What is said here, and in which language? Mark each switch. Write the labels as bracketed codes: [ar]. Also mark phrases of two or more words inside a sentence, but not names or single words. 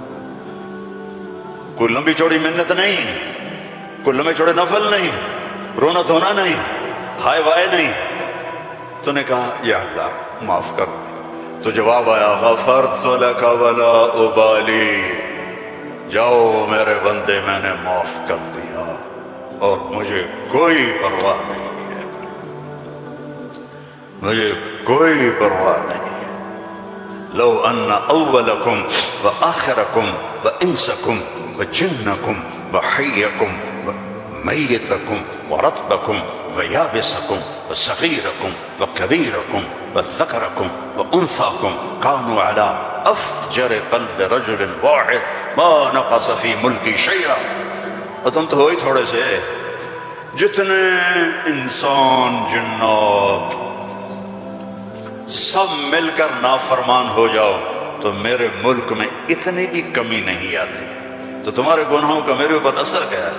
[ur] کوئی لمبی چوڑی منت نہیں, کوئی لمبے چوڑے نفل نہیں, رونا دھونا نہیں, ہائے وائے نہیں، تو نے کہا یا اللہ معاف کر، تو جواب آیا [ar] غفرت لک ولا ابالی، [ur] جاؤ میرے بندے میں نے معاف کر دیا اور مجھے کوئی پرواہ نہیں ہے، مجھے کوئی پرواہ نہیں ہے۔ [ar] لو ان اولکم وآخرکم وانسکم وجنکم وحیکم ومیتکم ورطبکم ویابسکم وصغیرکم وکبیرکم وذکرکم وانثاکم کانوا علی افجر قلب رجل واحد ما نقص فی ملکی شیئا۔ [ur] اور تم تو ہوئی تھوڑے سے، جتنے انسان جنات سب مل کر نافرمان ہو جاؤ تو میرے ملک میں اتنی بھی کمی نہیں آتی، تو تمہارے گناہوں کا میرے اوپر اثر کیا ہے؟